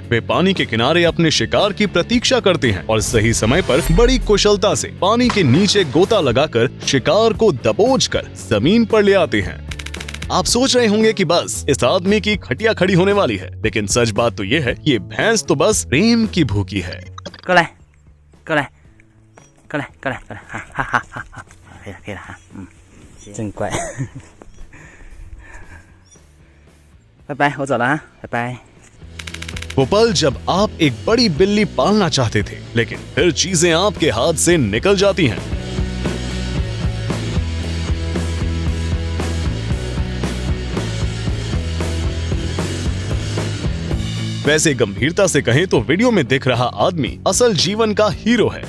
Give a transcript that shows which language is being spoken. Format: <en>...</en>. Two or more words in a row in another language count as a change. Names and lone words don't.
<hi>वे पानी के किनारे अपने शिकार की प्रतीक्षा करते हैं और सही समय पर बड़ी कुशलता से पानी के नीचे गोता लगाकर शिकार को दबोचकर जमीन पर ले आते हैं। आप सोच रहे होंगे कि बस इस आदमी की खटिया खड़ी होने वाली है, लेकिन सच बात तो ये है कि ये भैंस तो बस प्रेम की भूखी है।</hi> <zh>过来，过来，过来，过来，哈哈哈哈哈，可以了，可以了哈，真乖。拜拜，我走了啊，拜拜。</zh> <hi>वो पल जब आप एक बड़ी बिल्ली पालना चाहते थे, लेकिन फिर चीजें आपके हाथ से निकल जाती हैं। वैसे गंभीरता से कहें तो वीडियो में दिख रहा आदमी असल जीवन का हीरो है।</hi>